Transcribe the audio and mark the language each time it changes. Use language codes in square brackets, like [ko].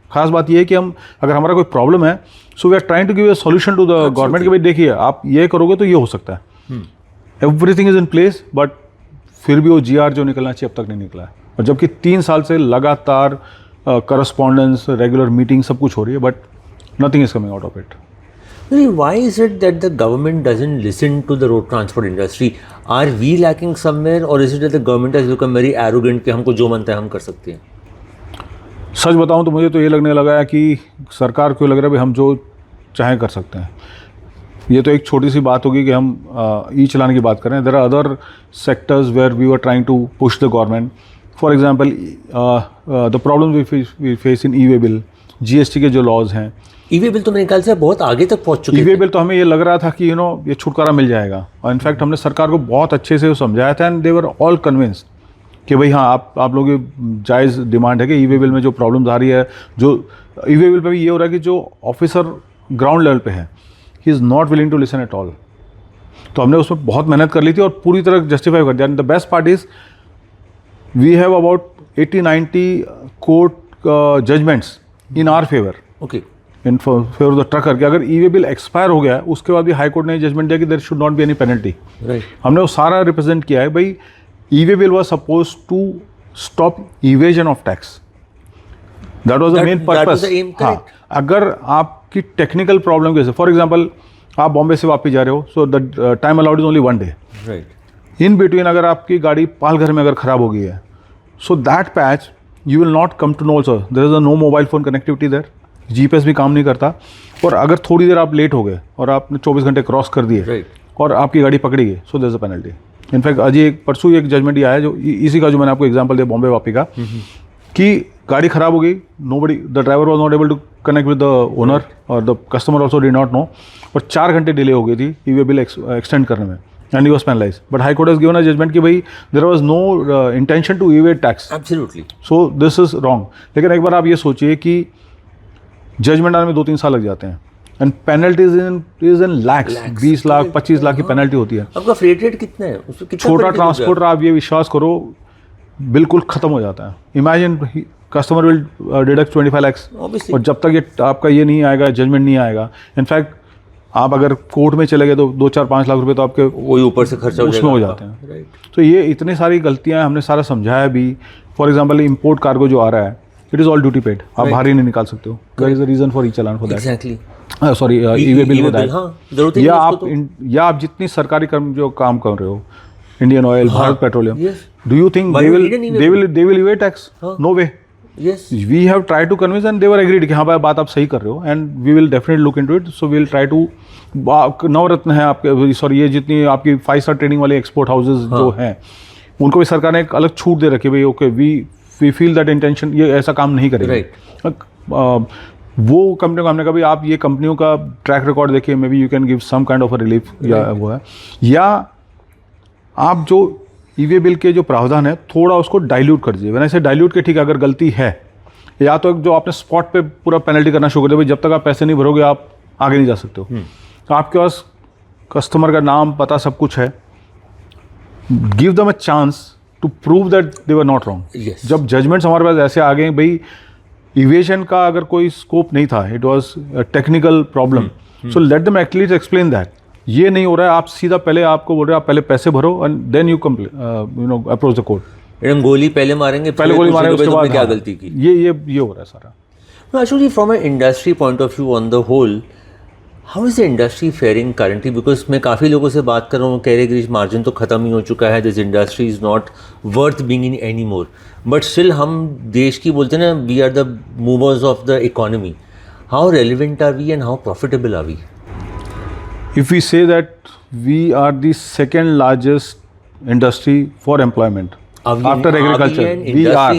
[hi] खास बात ये है कि हम, अगर हमारा कोई प्रॉब्लम है, [en] so we are trying to give a solution to the government [hi] कि भाई देखिए आप ये करोगे तो ये हो सकता है। [en] everything is in place, but [hi] फिर भी वो GR जो निकलना चाहिए अब तक नहीं निकला है। और जबकि 3 साल से लगातार करस्पॉन्डेंस, रेगुलर मीटिंग सब कुछ हो रही है, [en] But nothing is coming out of it. Why is it that the government doesn't listen to the road transport industry? Are we lacking somewhere, or is it that the government has become very arrogant [hi] कि हमको जो मनता है हम कर सकते हैं? सच बताऊं तो मुझे तो ये लगने लगा है कि सरकार को लग रहा है भाई हम जो चाहें कर सकते हैं। ये तो एक छोटी सी बात होगी कि हम E-Challan की बात करें। [en] There are other sectors where we are trying to push the government. For example the problem we face in e way bill, [hi] GST के जो लॉज हैं। ई-वे बिल तो मेरे ख्याल से बहुत आगे तक पहुंच चुके हैं। ई-वे बिल तो हमें ये लग रहा था कि ये छुटकारा मिल जाएगा, और इनफैक्ट हमने सरकार को बहुत अच्छे से समझाया था, [en] and they were all convinced [hi] कि भाई हाँ, आप लोगों की जायज़ डिमांड है कि ई-वे बिल में जो प्रॉब्लम्स आ रही है, जो ई-वे बिल पे भी ये हो रहा है कि जो ऑफिसर ग्राउंड लेवल पे है, [en] He is not willing to listen at all. [hi] तो हमने उसमें बहुत मेहनत कर ली थी और पूरी तरह जस्टिफाई कर दिया। [en] the best part is we have about 80-90 court judgements in our favour, okay, in favour of the trucker, [hi] कि अगर ई-वे बिल एक्सपायर हो गया है, उसके बाद भी हाई कोर्ट ने जजमेंट दिया कि [en] There should not be any penalty. Right. [hi] हमने वो सारा रिप्रेजेंट किया है। भाई e-way [en] bill was supposed to stop evasion of tax. That was the main purpose. That was the aim, correct. [hi] हाँ, अगर आपकी टेक्निकल प्रॉब्लम कैसे, फॉर एग्जांपल आप बॉम्बे से वापस जा रहे हो, [en] So the time allowed is only 1 day. Right. [hi] In between अगर आपकी गाड़ी पालघर में अगर खराब हो गई है, [en] so that patch you will not come to know also, there is a no mobile phone connectivity there, [hi] GPS भी काम नहीं करता। और अगर थोड़ी देर आप लेट हो गए और आपने 24 घंटे क्रॉस कर दिए और आपकी गाड़ी पकड़ी गई, [en] So there is a penalty. [hi] In fact Ajay परसों एक जजमेंट ही आया जो इसी का, जो मैंने आपको एग्जांपल दिया बॉम्बे वापी का, कि गाड़ी खराब हो गई, [en] nobody, the driver was not able to connect with the owner or the customer also did not know, [hi] और 4 घंटे डिले हो गई थी ई-वे बिल एक्सटेंड करने में, [en] and he was penalized. But High Court has given a judgment [hi] कि भाई [en] there was no intention to evade tax. Absolutely. So this is wrong. [hi] लेकिन एक बार आप ये सोचिए कि जजमेंट आने में 2-3 साल लग जाते हैं, [en] and penalties in lakhs, [hi] 20 लाख 25 लाख की पेनल्टी होती है. आपका फ्रेट रेट कितना है? छोटा ट्रांसपोर्टर, आप ये विश्वास करो, बिल्कुल खत्म हो जाता है. [en] imagine customer will deduct 25 lakhs, [hi] और जब तक ये आपका ये नहीं आएगा, जजमेंट नहीं आएगा, इनफैक्ट आप अगर कोर्ट में चले गए तो 2-4-5 लाख रुपए तो आपके वही ऊपर से खर्चा उसमें हो जाते हैं. तो ये इतनी सारी गलतियां हैं, हमने सारा समझाया भी. फॉर एग्जाम्पल इम्पोर्ट कार्गो जो आ रहा है, [en] it is all duty paid, [hi] आप बाहर ही नहीं निकाल सकते हो. [en] There is a reason for e-challan for that. Exactly. Sorry, e-way bill for that. [hi] या आप जितनी सरकारी कर्म जो काम कर रहे हो, Indian oil, Bharat petroleum, [en] Do you think they will evade tax? No way. Yes. We have tried to convince and they were agreed [hi] कि हाँ भाई बात आप सही कर रहे हो, [en] and we will definitely look into it. So we will try to, [hi] नवरत्न है आपके, सॉरी, ये जितनी आपकी 5-star ट्रेडिंग वाले एक्सपोर्ट हाउसेज जो हैं, उनको भी सरकार ने एक अलग छूट दे रखी है. भाई okay, [en] we feel that intention, [hi] ये ऐसा काम नहीं करेगा. वो कंपनी को हमने कहा भाई आप ये कंपनियों का ट्रैक रिकॉर्ड देखिए, [en] may be you can give some kind of a relief, [hi] या वो है, या आप जो ई-वे बिल के जो प्रावधान है थोड़ा उसको डाइल्यूट कर दीजिए. वैसे डाइल्यूट के, ठीक है, अगर गलती है, या तो जो आपने स्पॉट पे पूरा पेनल्टी करना शुरू कर दिया, भाई जब तक आप पैसे नहीं भरोगे आप आगे नहीं जा सकते हो. तो आपके पास कस्टमर का नाम पता सब कुछ है, [en] Give them a chance to prove that they were not wrong. [hi] जब जजमेंट्स हमारे पास ऐसे आ गए, भाई इवेशन का अगर कोई स्कोप नहीं था, [en] It was technical problem, so let them at least explain that. [hi] ये नहीं हो रहा है, आप सीधा पहले आपको बोल रहे हैं आप पहले पैसे भरो [en] And then you approach the court. [hi] हम गोली पहले मारेंगे, पहले गोली मारेंगे, उसके बाद क्या गलती की. ये हो रहा है सारा. [en] Actually, from an industry point of view, on the whole, how is the industry faring currently? [hi] Because मैं काफ़ी लोगों से बात कर रहा हूँ, कह रहे कि मार्जिन तो ख़त्म ही हो चुका है, [en] This industry is not worth being in any more. [hi] But still हम देश की बोलते हैं ना, [en] We are the movers of the economy. How relevant are we and how profitable are we? If we say that we are the second largest industry for employment after agriculture, we are